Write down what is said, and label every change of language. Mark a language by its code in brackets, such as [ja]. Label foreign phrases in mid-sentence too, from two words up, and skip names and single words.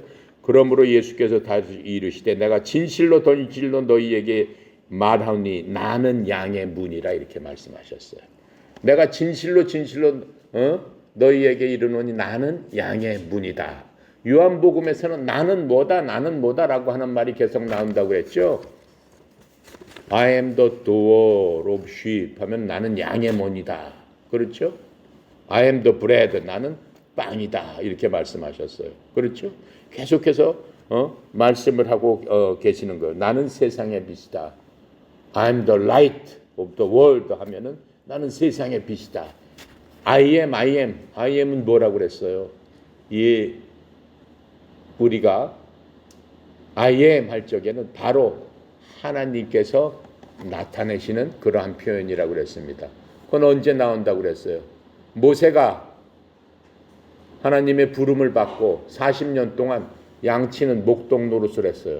[ko] 그러므로 예수께서 다시 이르시되 내가 진실로 너희에게 말하니 나는 양의 문이라 이렇게 말씀하셨어요. 내가 진실로 너희에게 이르노니 나는 양의 문이다. 요한복음에서는 나는 뭐다라고 하는 말이 계속 나온다고 했죠. [en] I am the door of sheep [ko] 하면 나는 양의 문이다. 그렇죠? [en] I am the bread [ko] 나는 빵이다. 이렇게 말씀하셨어요. 그렇죠? 계속해서 말씀을 하고 계시는 거예요. 나는 세상의 빛이다. [en] I am the light of the world [ko] 하면은 나는 세상의 빛이다. [en] I am [ko] 은 뭐라고 그랬어요? 우리가 [en] I am [ko] 할 적에는 바로 하나님께서 나타내시는 그러한 표현이라고 그랬습니다. 그건 언제 나온다고 그랬어요? 모세가 하나님의 부름을 받고 40년 동안 양치는 목동 노릇을 했어요.